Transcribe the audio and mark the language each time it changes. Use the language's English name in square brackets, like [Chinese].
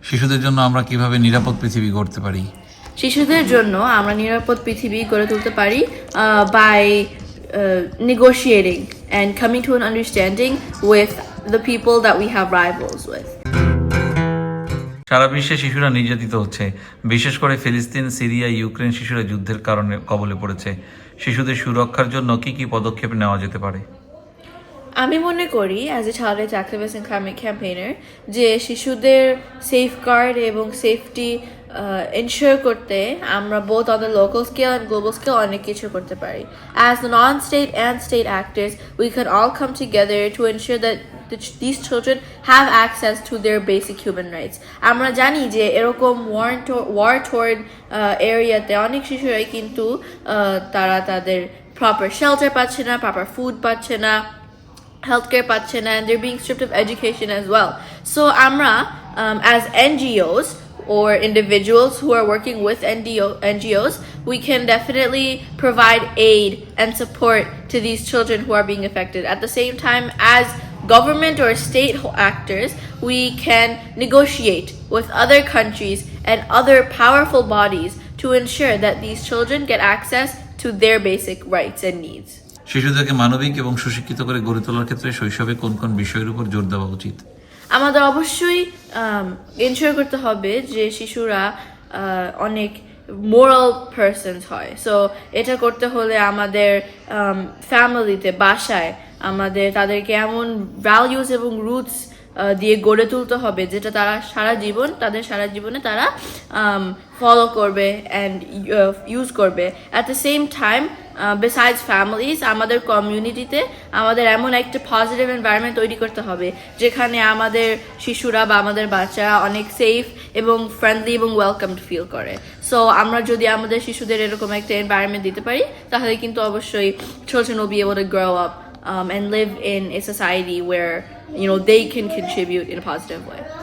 [Bangla] শিশুদের জন্য আমরা কিভাবে নিরাপদ পৃথিবী গড়তে পারি? শিশুদের জন্য আমরা নিরাপদ পৃথিবী গড়ে তুলতে পারি [English] by negotiating and coming to an understanding with the people that we have rivals with. [Bangla] সারা বিশ্বে শিশুরা নির্যাতিত হচ্ছে, বিশেষ করে ফিলিস্তিন, সিরিয়া, ইউক্রেন শিশুরা যুদ্ধের কারণে কবলে পড়েছে। শিশুদের সুরক্ষার জন্য কি কি পদক্ষেপ নেওয়া যেতে পারে? আমি মনে করি [English] as a child rights activist and climate campaigner [Bangla] যে শিশুদের সেফগার্ড এবং সেফটি এনশিওর করতে আমরা [English] both on the local scale and global scale [Bangla] অনেক কিছু করতে পারি। [English] As the non state and state actors we can all come together to ensure that these children have access to their basic human rights. [Bangla] আমরা জানি যে এরকম war torn এরিয়াতে অনেক শিশুরাই কিন্তু তারা তাদের প্রপার শেল্টার পাচ্ছে না, প্রপার ফুড পাচ্ছে না, healthcare পাচ্ছে না, [English] and they're being stripped of education as well. So [Bangla] amra [English] as NGOs or individuals who are working with NGOs, we can definitely provide aid and support to these children who are being affected. At the same time, as government or state actors, we can negotiate with other countries and other powerful bodies to ensure that these children get access to their basic rights and needs. [Bangla] শিশুদেরকে মানবিক এবং সুশিক্ষিত করে গড়ে তোলার ক্ষেত্রে শৈশবে কোন কোন বিষয়ের উপর জোর দেওয়া উচিত? আমাদের অবশ্যই এনশিওর করতে হবে যে শিশুরা অনেক [English] moral persons [Bangla] হয়। সো এটা করতে হলে আমাদের ফ্যামিলিতে, বাসায় আমাদের তাদেরকে এমন ভ্যালিউস এবং রুটস দিয়ে গড়ে তুলতে হবে যেটা তারা তাদের সারা জীবনে তারা ফলো করবে [English] and use [Bangla] করবে। [English] at the same time besides families, [Bangla] আমাদের কমিউনিটিতে আমাদের এমন একটা পজিটিভ এনভায়রনমেন্ট তৈরি করতে হবে যেখানে আমাদের শিশুরা বা আমাদের বাচ্চারা অনেক সেফ এবং ফ্রেন্ডলি এবং ওয়েলকামড ফিল করে। [English] so [Bangla] আমরা যদি আমাদের শিশুদের এরকম একটা এনভায়রনমেন্ট দিতে পারি তাহলে কিন্তু অবশ্যই [English] children will be able to grow up and live in a society where they can contribute in a positive way.